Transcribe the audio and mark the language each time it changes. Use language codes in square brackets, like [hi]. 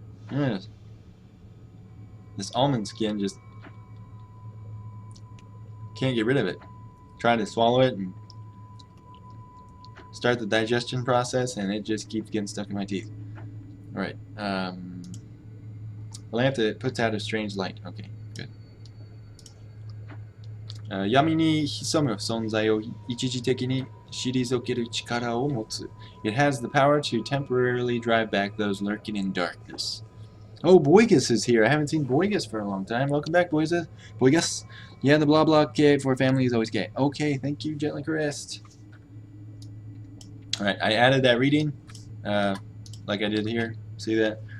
[en] Yes. This almond skin just can't get rid of it. Try to swallow it and start the digestion process, and it just keeps getting stuck in my teeth. Alright, a lamp that puts out a strange light. Okay, good. [ja] 闇に潜む存在を一時的に退ける力を持つ. [en] It has the power to temporarily drive back those lurking in darkness. Oh, Boygus is here. I haven't seen Boygus for a long time. Welcome back, Boygus. Boygus. Yeah, the blah blah K for family is always gay. Okay, thank you, Gently Caressed. Alright, I added that reading, like I did here. See that?